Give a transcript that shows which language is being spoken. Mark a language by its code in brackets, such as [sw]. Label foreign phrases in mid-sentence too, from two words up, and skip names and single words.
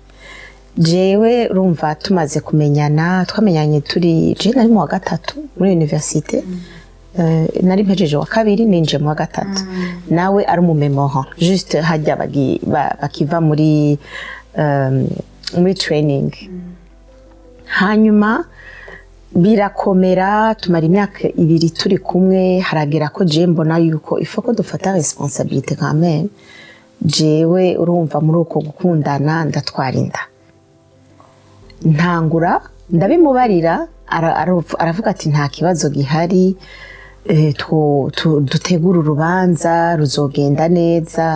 [rn] jewe urumva tumaze kumenyana twamenyanye turi je nari mu wa gatatu muri université nari mpejeje wa kabiri ninje mu wa gatatu nawe ari mu memoire juste hajya bakiva muri training hanyuma birakomera tumara imyaka 2 turi kumwe haragera ko je mbona yuko ifoko dufata [fr] responsabilité quand même [rn] jewe urumva muri uko gukundana ndatwara inda ntangura ndabimubarira aravuga ati nta kibazo gihari dutegura urubanza ruzogenda neza